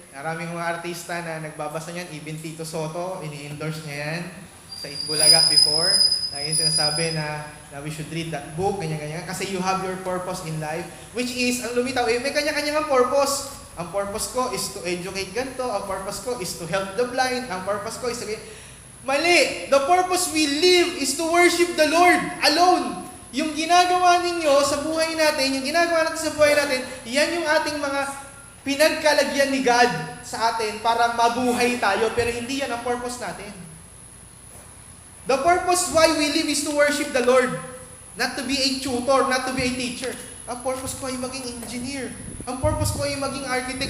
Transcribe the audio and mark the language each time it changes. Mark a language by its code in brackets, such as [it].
[tl] Maraming mga artista na nagbabasa niyan. Even Tito Soto, ini-endorse niya yan sa Itbulaga before. Lagi sinasabi na [en] we should read that book, [tl] ganyan-ganyan. Kasi [en] you have your purpose in life. [tl] Which is, ang lumitaw, may kanya-kanyang purpose. Ang purpose ko [en] is to educate [tl] ganito. Ang purpose ko [en] is to help the blind. [tl] Ang purpose ko is to... Mali! [en] The purpose we live is to worship the Lord alone. [tl] Yung ginagawa ninyo sa buhay natin, yung ginagawa natin sa buhay natin, yan yung ating mga pinagkalagyan ni God sa atin para mabuhay tayo, pero hindi yan ang purpose natin. [en] The purpose why we live is to worship the Lord, not to be a tutor, not to be a teacher. [tl] Ang purpose ko ay maging engineer. Ang purpose ko ay maging architect.